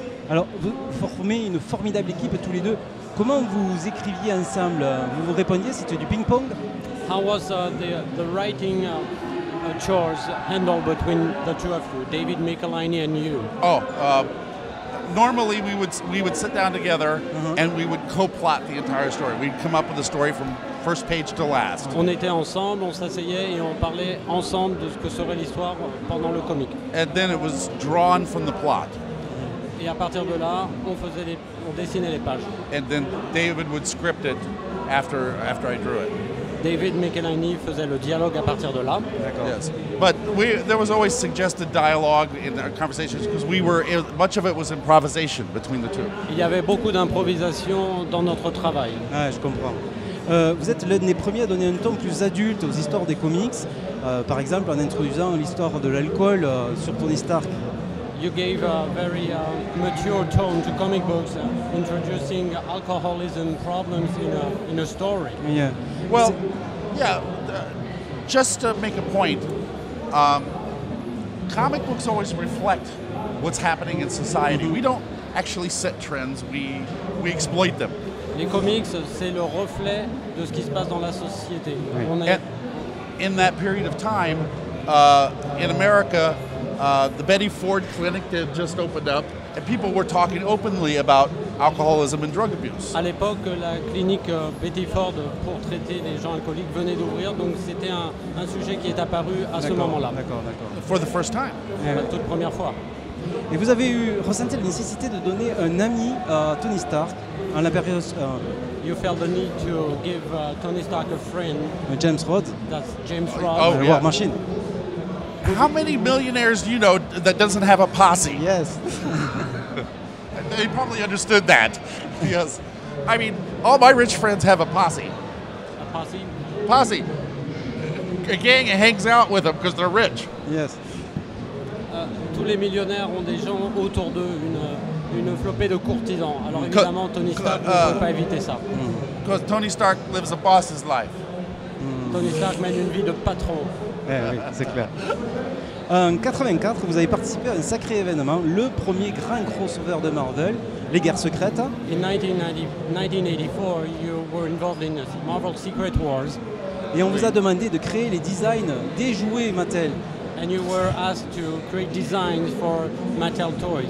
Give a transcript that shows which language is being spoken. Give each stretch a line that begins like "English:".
French: Alors, vous formez une formidable équipe tous les deux. Comment vous écriviez ensemble? Vous vous répondiez, c'était du ping-pong?
English: How was the writing chores handled between the two of you, David Michelinie and you? Normally we would sit down together and we would co-plot the entire story. We'd come up with a story from first page to last.
French: On était ensemble, on s'asseyait et on parlait ensemble de ce que serait l'histoire pendant le comic.
English: And then it was drawn from the plot.
French: Et à partir de là, on dessinait les pages.
English: And then David would script it after I drew it.
French: David Michelinie faisait le dialogue à partir de là.
English: Yes, but there was always suggested dialogue in our conversations because much of it was improvisation between the two.
French: Il y avait beaucoup d'improvisation dans notre travail. Ah, je comprends. Vous êtes l'un des premiers à donner un ton plus adulte aux histoires des comics, par exemple en introduisant l'histoire de l'alcool sur Tony Stark.
English: You gave a very mature tone to comic books, introducing alcoholism problems in a story. Yeah. Well, just to make a point, comic books always reflect what's happening in society. We don't actually set trends, we exploit them.
French: Les comics, c'est le reflet de ce qui se passe dans la société.
English: In that period of time, in America, the Betty Ford Clinic had just opened up, and people were talking openly about alcoholism and drug abuse.
French: À l'époque, la clinique Betty Ford pour traiter les gens alcooliques venait d'ouvrir, donc c'était un sujet qui est apparu à ce moment-là, D'accord, d'accord.
English: For the first time.
French: la toute première fois. Et vous avez ressenti la nécessité de donner un ami à Tony Stark en la période
English: You felt the need to give Tony Stark a friend, James Rhodes, that's James Oh, Rhodes. yeah. War Machine. How many millionaires do you know that doesn't have a posse? Yes. They probably understood that. Because, I mean, all my rich friends have a posse. A posse. Posse. A gang that hangs out with them because they're rich. Yes.
French: Tous les millionnaires ont des gens autour d'eux, une flopée de courtisans. Alors évidemment, Tony Stark ne peut pas éviter ça.
English: Because Tony Stark lives a boss's life.
French: Tony Stark mène une vie de patron. Oui, c'est clair. En 84, vous avez participé à un sacré événement, le premier grand crossover de Marvel, les Guerres secrètes.
English: In 1984, you were involved in Marvel Secret Wars,
French: Et on vous a demandé de créer les designs des jouets Mattel.
English: and you were asked to create designs for Mattel toys.